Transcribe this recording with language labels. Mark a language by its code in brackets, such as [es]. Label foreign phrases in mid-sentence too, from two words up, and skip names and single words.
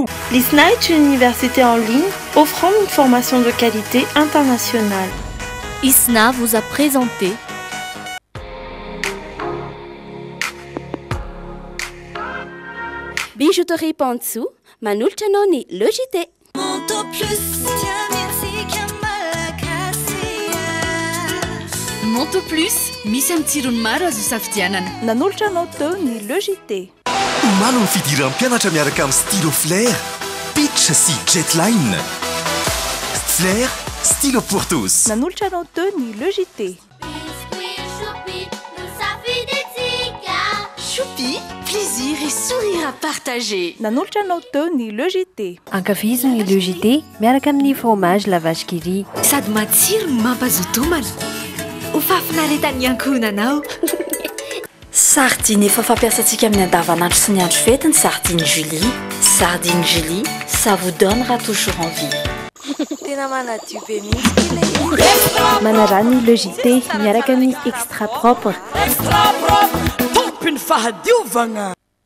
[fr] L'ISNA est une université en ligne offrant une formation de qualité internationale. ISNA vous a présenté Bijouterie Pansou, [mg] manolotra anao ny logité. Monto plus, Monto plus, misy amin'ny tsirony maro azo safidianana. Nanolotra anao teo ny logité. Omaly ny fidiran'ny mpianatra miaraka amin'ny stylo flair, pitch sy jetline. [fr] Flair, stylo pour tous. [mg] Nanolotra anao teo ny logité. [fr] Choupi, plaisir et sourire à partager. [mg] Nanolotra anao teo ny logité. Ankafizo ny logité miaraka amin'ny fromage la vache qui rit. Sady matsiro no mampazoto homana. Ho fafinaretan'ny ankohonanao. Sardine efa fampiasantsika amin'ny andavanandro sy ny andro fety ny sardine Julie. [fr] Sardine Julie, ça vous donnera toujours envie. [mg] Tena manadio be mihitsy. Manarany logité miaraka amin'ny extra propre. Extra propre, tompiny fahadiovagna.